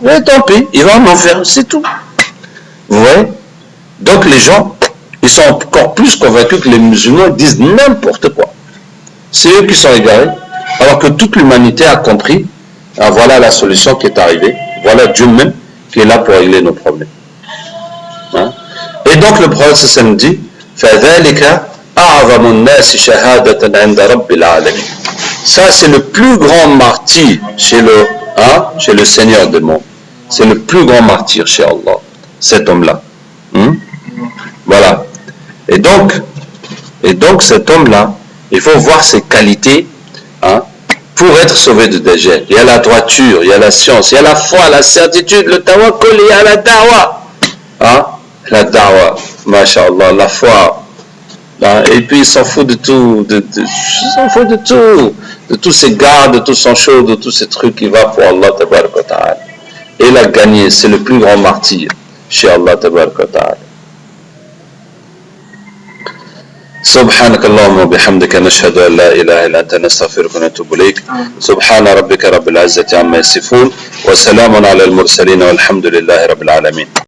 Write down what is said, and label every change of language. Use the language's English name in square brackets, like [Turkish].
[French] Ouais, tant pis, il va en enfer, c'est tout. Vous voyez? Donc les gens, ils sont encore plus convaincus que les musulmans disent n'importe quoi. C'est eux qui sont égarés, alors que toute l'humanité a compris, ah, voilà la solution qui est arrivée, voilà Dieu même qui est là pour régler nos problèmes. Hein? Et donc le prophète sallam dit, [Arabic] فَذَلِكَ أَعْظَمُ النَّاسِ شَهَادَةً عِنْدَ رَبِّ الْعَالَمِينَ. [French] Ça c'est le plus grand martyr chez le Seigneur des mondes. C'est le plus grand martyr chez Allah, cet homme-là. Voilà. Et donc cet homme-là, il faut voir ses qualités, hein, pour être sauvé de Dajjal. Il y a la droiture, il y a la science, il y a la foi, la certitude, le tawakkul, il y a la da'wa. Hein? La da'wa, masha'Allah, la foi. Hein? Et puis il s'en fout de tout, il s'en fout de tout, de tous ces gardes, de tout son show, de tous ces trucs, il va pour Allah tabarak wa ta'ala. Et il a gagné, c'est le plus grand martyr chez Allah tabarak wa ta'ala. [Arabic] سبحانك اللهم وبحمدك نشهد أن لا إله إلا أنت نستغفرك ونتوب إليك سبحان ربك رب العزة عما يصفون وسلام على المرسلين والحمد لله رب العالمين.